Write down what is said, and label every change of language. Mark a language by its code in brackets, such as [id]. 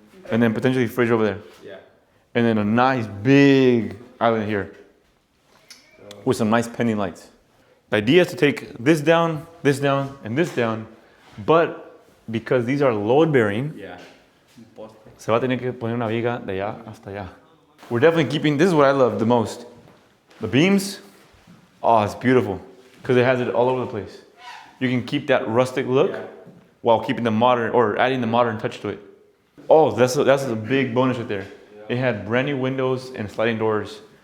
[en] And then potentially fridge over there. Yeah. And then a nice big island here with some nice pending lights. The idea is to take this down, and this down, but because these are load bearing, Yeah. [es] se va a tener que poner una viga de allá hasta allá. [en] We're definitely keeping, this is what I love the most. The beams, oh, it's beautiful because it has it all over the place. You can keep that rustic look while keeping the modern, or adding the modern touch to it. Oh, that's a big bonus right there. It had brand new windows and sliding doors.